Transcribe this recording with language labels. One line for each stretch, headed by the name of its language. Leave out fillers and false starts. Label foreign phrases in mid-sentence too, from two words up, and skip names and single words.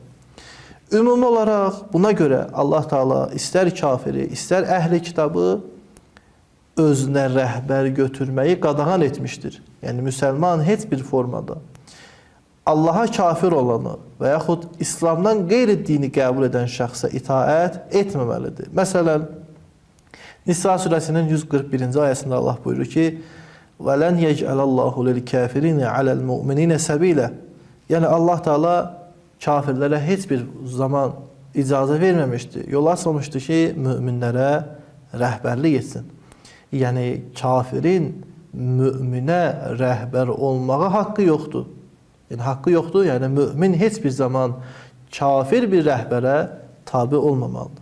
Azerbaijani: Ümumi olaraq buna görə Allah Taala istər kafiri, istər əhli kitabı özünə rəhbər götürməyi qadağan etmişdir. Yəni müsəlman heç bir formada Allaha kafir olanı və yaxud İslamdan qeyri-dini qəbul edən şəxsə itaət etməməlidir. Məsələn, Nisa surəsinin 141-ci ayəsində Allah buyurur ki,
Arabic: وَلَنْ يَجْعَلَ اللّٰهُ لِلْكَافِرِينَ عَلَى الْمُؤْمِنِينَ سَبِيلًا.
Azerbaijani: Yəni Allah Teala kafirlərə heç bir zaman icazə verməmişdi. Yol açmamışdı ki, müminlərə rəhbərlik etsin. Yəni kafirin müminə rəhbər olmağa haqqı yoxdur. Yəni, haqqı yoxdur, yəni mümin heç bir zaman kafir bir rəhbərə tabi olmamalıdır.